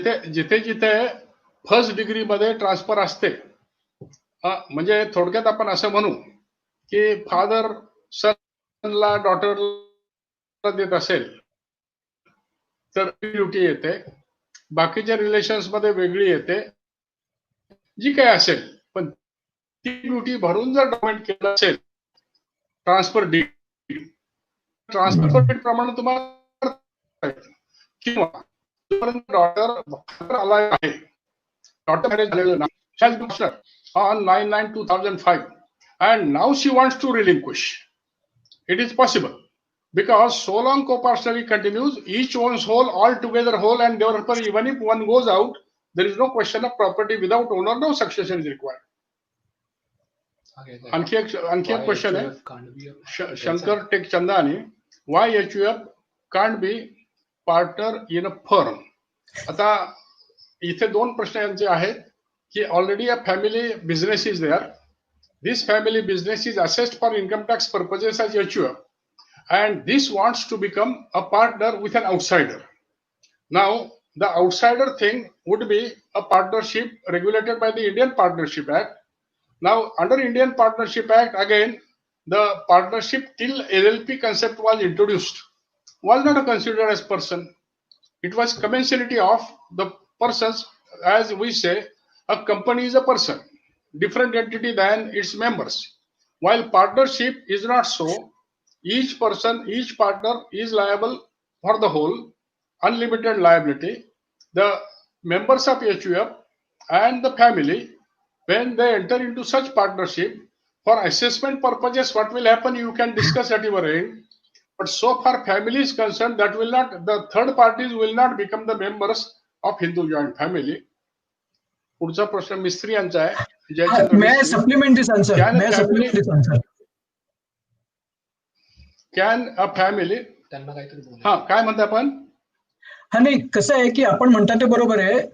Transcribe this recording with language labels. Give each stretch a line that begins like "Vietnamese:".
Marathi: जिथे जिथे first degree मध्ये ट्रान्सफर असते, म्हणजे थोडक्यात आपण असं म्हणू की फादर सनला डॉटरला देत असेल तर ड्युटी येते, बाकीच्या रिलेशन्स मध्ये वेगळी येते, जी काय असेल, पण ती ड्युटी भरून जर डॉक्युमेंट केलं असेल ट्रान्सफर डीड प्रमाणे तुम्हाला, किंवा डॉटर आला आहे, डॉटर मॅरेज झालेलं नाही
English: on 9/9/2005 and now she wants to relinquish. It is possible because so long co-parcellary continues, each owns whole, all together whole, and therefore even if one goes out, there is no question of property. Without owner, no succession is required.
Marathi: आणखी एक question आहे Shankar take Chandani,
English: why HUF can't be partner in a firm.
Marathi: आता इथे दोन प्रश्न यांचे आहेत की
English: already a family business is there. This family business is assessed for income tax purposes as HUF, and this wants to become a partner with an outsider. Now, the outsider thing would be a partnership regulated by the Indian Partnership Act. Now, under Indian Partnership Act, again, the partnership till LLP concept was introduced was not considered as person. It was commensality of the persons, as we say, a company is a person, different entity than its members. While partnership is not so, each person, each partner is liable for the whole, unlimited liability. The members of HUF and the family, when they enter into such partnership, for assessment purposes, what will happen, you can discuss at your end. But so far family is concerned, that will not, the third parties will not become the members of Hindu joint family.
Marathi: पुढचा प्रश्न मिस्त्री यांचा आहे.
Hindi: मैं
English: Supplement this answer. Can a family,
Marathi: त्यांना काहीतरी हा काय म्हणता आपण? हा नाही, कसं आहे की आपण म्हणता ते बरोबर आहे.